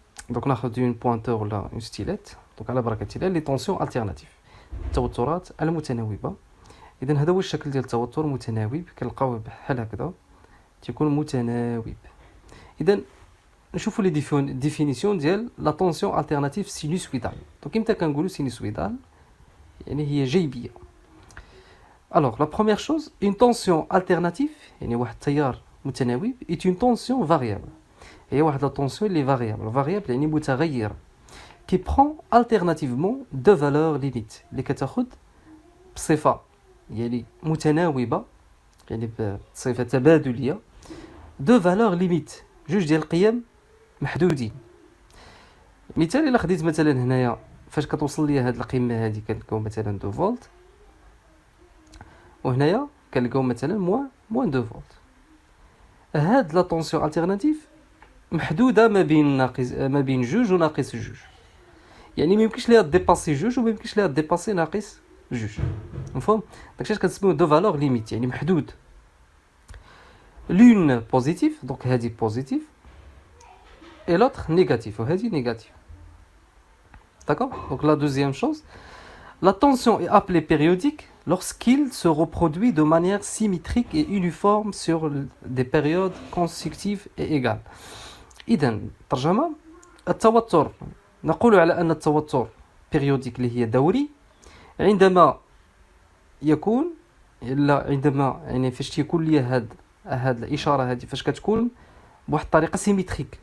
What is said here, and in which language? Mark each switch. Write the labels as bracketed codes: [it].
[ar] دونك ناخذ اون بوينتور ولا اون ستيلات. دونك على بركه الله لي طونسيون التيرناتيف، التوترات المتناوبه. اذا هذا هو الشكل ديال التوتر متناوب، كنلقاوه بحال هكذا تيكون متناوب. اذا نشوفوا لي ديفينيسيون ديال لا طونسيون التيرناتيف سينوسويدال. دونك امتى كنقولوا سينوسويدال؟ يعني هي جيبيه. [fr] Alors, la première chose, une tension alternative, [ar] يعني واحد التيار متناوب، [fr] est une tension variable. [ar] هي واحد la tension اللي variable. variable يعني متغيرة. [fr] qui prend alternativement deux valeurs limites. [ar] اللي كتاخد بصفة يعني متناوبة، يعني بصفة تبادلية، [fr] deux valeurs limites. [ar] جوج ديال القيم محدودين. مثال إلا خديت مثلا هنايا فاش كتوصل ليا هاد القيمة هادي كنلقاو مثلا 2 فولت، وهنايا كنلقاو مثلا موان 2 فولت. هاد لا طونسيون التيرناتيف محدوده ما بين جوج وناقص جوج. يعني ما يمكنش ليها ديباسي جوج وما يمكنش ليها ديباسي ناقص جوج. مفهوم؟ داكشي كنسميو دو فالور ليميت، يعني محدود. لون بوزيتيف، دونك هادي بوزيتيف، اي لوتر نيجاتيف، وهادي نيجاتيف. داكور. دونك لا دوزيام شوز، [fr] la tension est appelée périodique lorsqu'il se reproduit de manière symétrique et uniforme sur des périodes consécutives et égales. [ar] إذن ترجمة، التوتر نقول على أن التوتر بيريوديك اللي هي دوري عندما يكون، إلا عندما يعني فاش تيكون لي هاد الإشارة هذه فاش كتكون بواحد الطريقة سيميتريك.